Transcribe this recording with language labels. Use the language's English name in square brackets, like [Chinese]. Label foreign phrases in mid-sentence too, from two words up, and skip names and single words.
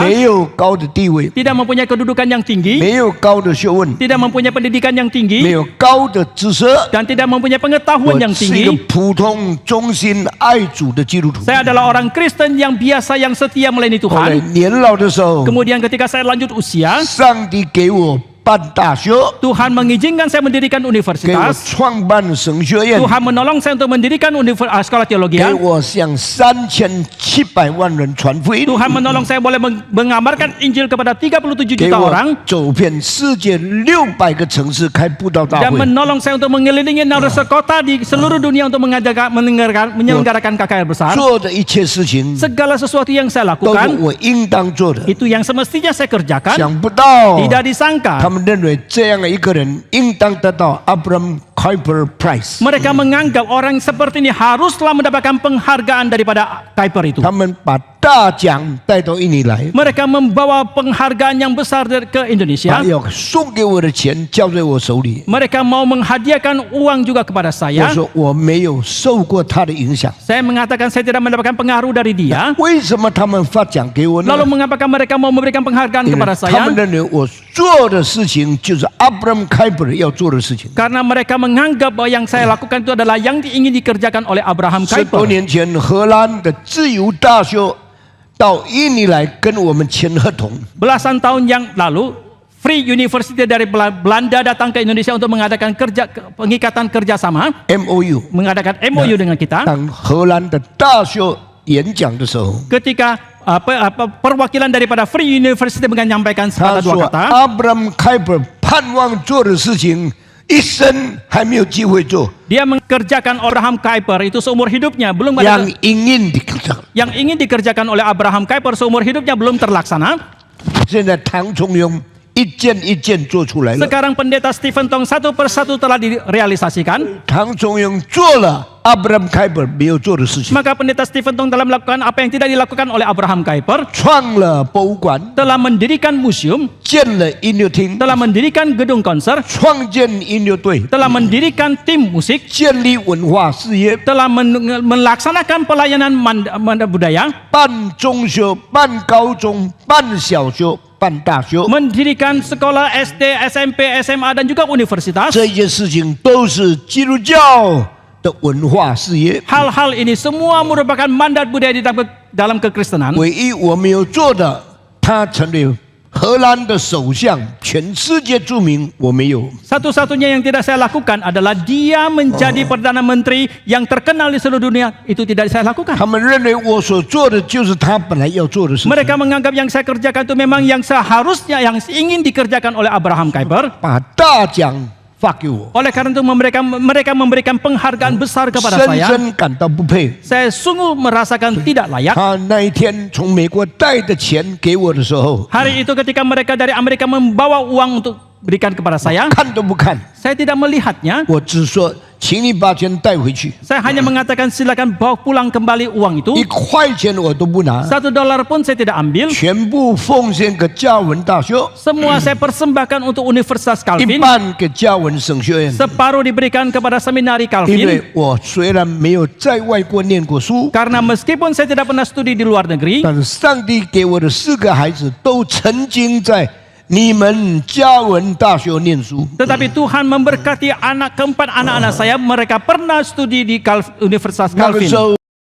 [Chinese] 没有高的地位， [Indonesian] tidak mempunyai kedudukan yang tinggi, [Chinese] 没有高的学问， [Indonesian] tidak mempunyai pendidikan yang [Chinese] 没 [Indonesian] tinggi, [Chinese] 有高的知识。 [Indonesian] dan tidak mempunyai pengetahuan [Chinese] 我 [Indonesian] yang [Chinese] 是一个 [Indonesian] tinggi. [Chinese] 普通、忠心、爱主的基督徒。 [Indonesian] Saya adalah orang Kristen yang biasa, yang setia melayani [Chinese] 后来 [Indonesian] Tuhan. [Chinese] 年老的时候， [Indonesian] Kemudian ketika saya lanjut usia, [Chinese] 上帝给我办大学， [Indonesian] Tuhan mengizinkan saya mendirikan [Chinese] 给我 [Indonesian] universitas. [Chinese] 创办神学院， [Indonesian] Tuhan menolong saya untuk mendirikan sekolah teologi. [Chinese] 给我向3700万人传福音， [Indonesian] Tuhan menolong saya boleh mengabarkan Injil kepada 37 [Chinese] 给 [Indonesian] juta [Chinese] 我 [Indonesian] orang. [Chinese] 走遍世界600个城市开布道大 [Indonesian] Dan [Chinese] 会。 [Indonesian] menolong saya untuk mengelilingi 600 kota di seluruh dunia untuk menyelenggarakan KKR besar. [Chinese] 做的一切事情 [Indonesian] Segala sesuatu yang saya [Chinese] 都是 [Indonesian] lakukan, [Chinese] 我应当做的。 [Indonesian] itu yang semestinya saya kerjakan. [Chinese] 想不到 [Indonesian] Tidak disangka [Chinese] 他们认为这样的一个人应当得到 Abraham Kuiper Prize。 [Indonesian] Mereka menganggap orang seperti ini haruslah mendapatkan penghargaan daripada Kuiper itu. [Chinese] 他们把大奖带到印尼来， [Indonesian] Mereka membawa penghargaan yang besar ke [Chinese] 把 [Indonesian] Indonesia. [Chinese] 要送给我的钱交在我手里。 [Indonesian] Mereka mau menghadiahkan uang juga kepada [Chinese] 我 [Indonesian] saya. [Chinese] 说我没有受过他的影响， [Indonesian] Saya mengatakan saya tidak mendapatkan pengaruh dari dia. [Chinese] 为什么他们发奖给我呢？ [Indonesian] Lalu mengapakah mereka mau memberikan penghargaan [Chinese] 因为 [Indonesian] kepada [Chinese] 他 [Indonesian] saya? [Chinese] 们认为我做的事情就是 Abraham Kuiper 要做的事情。 [Indonesian] Karena mereka menganggap bahwa yang saya lakukan itu adalah yang ingin dikerjakan oleh Abraham [Chinese] 10 多 [Indonesian] Kuiper. [Chinese] 年前，荷兰的自由大学到印尼来跟我们签合同， [Indonesian] Belasan tahun yang lalu, [English] Free University [Indonesian] dari Belanda datang ke Indonesia untuk mengadakan pengikatan kerjasama, [Chinese] MOU。 [Indonesian] mengadakan MOU dengan kita. [Chinese] 当荷兰的大学演讲的时候， [Indonesian] Ketika perwakilan daripada [English] Free University [Indonesian] menyampaikan [Chinese] 他 [Indonesian] sepatah dua [Chinese] 说 [Indonesian] kata, [Chinese] Abraham Kuiper 盼望做的事情，一生还没有机会做， [Indonesian] dia mengerjakan Abraham Kuiper itu seumur hidupnya belum ada yang ingin dikerjakan。 yang ingin dikerjakan oleh Abraham Kuiper seumur hidupnya belum terlaksana. [Chinese] 现在唐崇庸一件一件做出来了， [Indonesian] Sekarang pendeta Stephen Tong satu persatu telah direalisasikan. [Chinese] 唐崇庸做了 Abraham Kuiper 没有做的事情， [Indonesian] Maka pendeta Stephen Tong telah melakukan apa yang tidak dilakukan oleh Abraham Kuiper, [Chinese] 创了博物馆， [Indonesian] telah mendirikan museum, [Chinese] 建了音乐厅， [Indonesian] telah mendirikan gedung konser, [Chinese] 创建音乐队， [Indonesian] telah mendirikan tim musik, [Chinese] 建立文化事业， [Indonesian] telah melaksanakan pelayanan budaya, [Chinese] 办中学、办高中、办小学、办大学， [Indonesian] mendirikan sekolah SD, SMP, SMA dan juga universitas. [Chinese] 这些事情都是基督教的文化事业。 [Indonesian] Hal-hal ini semua merupakan mandat budaya di dalam kekristenan. [Chinese] 唯一我没有做的，他成为荷兰的首相，全世界著名，我没有。 [Indonesian] Satu-satunya yang tidak saya lakukan adalah dia menjadi Perdana Menteri yang terkenal di seluruh dunia. Itu tidak saya lakukan. [Chinese] 他们认为我所做的就是他本来要做的事情， [Indonesian] Mereka menganggap yang saya kerjakan itu memang yang seharusnya yang ingin dikerjakan oleh Abraham Kuiper. [Chinese] 把大奖发给我， [Indonesian] Oleh karena itu mereka memberikan penghargaan besar kepada [Chinese] 深 [Indonesian] saya. [Chinese] 深感到不配。 [Indonesian] Saya sungguh merasakan tidak layak. [Chinese] 他那一天从美国带的钱给我的时候， [Indonesian] Hari itu ketika mereka dari Amerika membawa uang untuk berikan kepada saya, [Chinese] 看都不看， [Indonesian] saya tidak melihatnya. [Chinese] 我只说，请你把钱带回去， [Indonesian] Saya hanya mengatakan silakan bawa pulang kembali uang itu. [Chinese] 一块钱我都不拿， [Indonesian] $1 pun saya tidak ambil. [Chinese] 全部奉献给加文大学， [Indonesian] Semua saya persembahkan untuk Universitas [Chinese] 一 [Indonesian] Calvin. [Chinese] 半给加文神学院。 [Indonesian] Separuh diberikan kepada seminari [Chinese] 因 [Indonesian] Calvin. [Chinese] 为我虽然没有在外国念过书， [Indonesian] Karena meskipun saya tidak pernah studi di luar negeri, [Chinese] 但是上帝给我的4个孩子都曾经在你们加文大学念书。 [Indonesian] tetapi Tuhan memberkati keempat anak-anak saya. Mereka pernah studi di Universitas [Chinese] 那个 [Indonesian] Calvin. [Chinese] 时候